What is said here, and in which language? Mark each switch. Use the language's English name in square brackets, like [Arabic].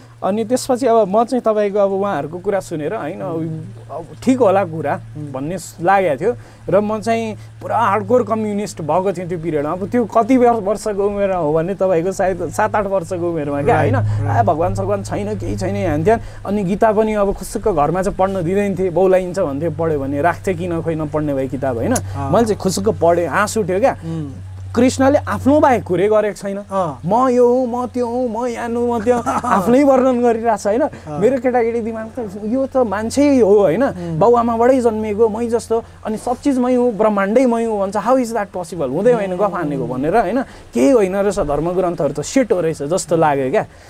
[Nepali] अनि त्यसपछि अब म चाहिँ तपाईँको अब उहाँहरूको कुरा सुनेर होइन ठिक होला कुरा भन्ने लागेको थियो र म चाहिँ पुरा हार्डकोर कम्युनिस्ट भएको थिएँ त्यो पिरियडमा। अब त्यो कति वर्षको उमेरमा हो भने तपाईँको सायद 7-8 वर्षको उमेरमा क्या होइन। भगवान् सगवान् छैन केही छैन हान्थ्यान। अनि गीता पनि अब खुसुक्क घरमा चाहिँ पढ्न दिँदैन थिएँ, बौलाइन्छ भन्थ्यो, पढ्यो भने राख्थेँ किन खोइ नपढ्ने भए किताब होइन। मैले चाहिँ खुसुक्क पढेँ, हाँस उठ्यो क्या। कृष्णले आफ्नो बाहेक कुरै गरेको छैन, म यो हुँ म त्यो हुँ म यहाँ म त्यो आफ्नै वर्णन गरिरहेको छ होइन। मेरो केटाकेटी दिमाग त यो त मान्छे हो होइन, बाउआमाबाटै जन्मिएको मै जस्तो, अनि सब चिज मै हुँ, ब्रह्माण्डै मै हुँ भन्छ। [English] How is that possible? [Nepali] हुँदै होइन गफ हानेको भनेर होइन। केही होइन रहेछ, धर्मग्रन्थहरू त सिट हो रहेछ जस्तो लाग्यो क्या।